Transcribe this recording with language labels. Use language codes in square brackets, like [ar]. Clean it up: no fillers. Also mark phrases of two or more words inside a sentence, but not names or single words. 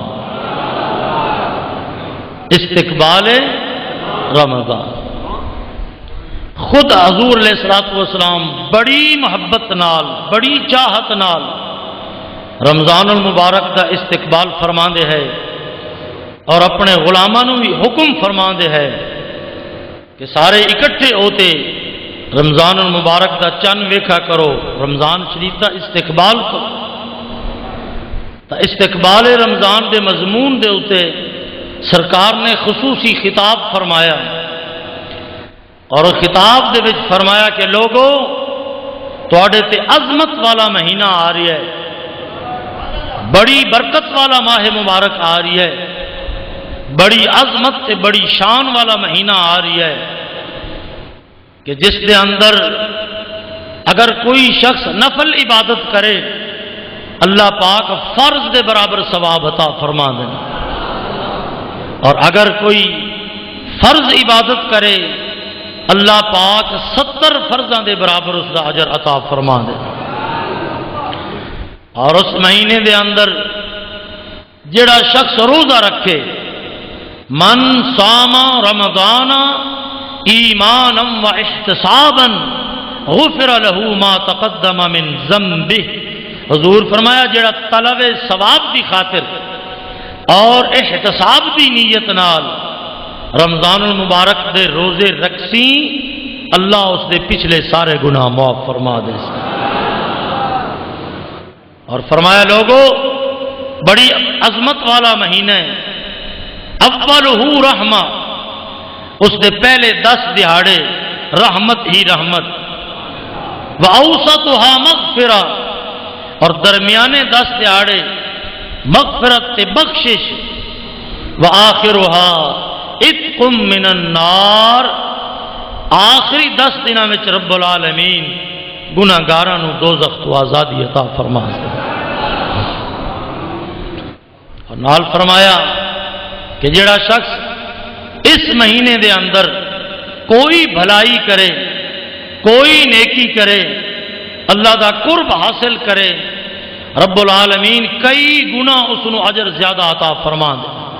[pa] استقبال رمضان. خود حضور علیہ الصلوۃ والسلام بڑی محبت نال بڑی چاہت نال رمضان المبارک دا استقبال فرماندے ہے اور اپنے غلاماں نو بھی حکم فرماندے ہے کہ سارے اکٹھے ہوتے رمضان المبارک دا چن ویکھا کرو رمضان شریف دا استقبال کرو. تا استقبال رمضان دے مضمون دے اتے سرکار نے خصوصی خطاب فرمایا اور خطاب دے وچ فرمایا کہ لوگو تواڈے تے عظمت والا مہینہ آ رہی ہے، بڑی برکت والا ماہ مبارک آ رہی ہے، بڑی عظمت تے بڑی شان والا مہینہ آ رہی ہے کہ جس دے اندر اگر کوئی شخص نفل عبادت کرے اللہ پاک فرض دے برابر ثواب عطا فرما دیں، اور اگر کوئی فرض عبادت کرے اللہ پاک 70 فرضاں دے برابر اس کا اجر عطا فرما دے۔ اور اس مہینے دے اندر جڑا شخص روزہ رکھے، [ar] من صام رمضان ایمانا و احتسابا غفر له ما تقدم من ذنبه، [pa] حضور فرمایا جڑا طلب ثواب دی خاطر اور احتساب دی نیت نال رمضان المبارک دے روزے رکھسی، اللہ اس دے پچھلے سارے گناہ معاف فرما دے۔ اور فرمایا لوگو بڑی عظمت والا مہینہ ہے، [ar] اولہ رحمہ، [pa] اس دے پہلے 10 دہاڑے رحمت ہی رحمت، [ar] وَأَوْسَطُهَا مَغْفِرَةٌ، [pa] اور درمیانے 10 دہاڑے مغفرت تے بخشش، [ar] وَآخِرُهَا عِتْقٌ مِّنَ النَّارِ، [pa] آخری 10 دنوں میں رب العالمین گناہگاراں نو دوزخ تو آزادی عطا فرما دے۔ اور نال فرمایا کہ جڑا شخص اس مہینے دے اندر کوئی بھلائی کرے، کوئی نیکی کرے، اللہ دا قرب حاصل کرے، رب العالمین کئی گنا اس نو اجر زیادہ عطا فرما دے۔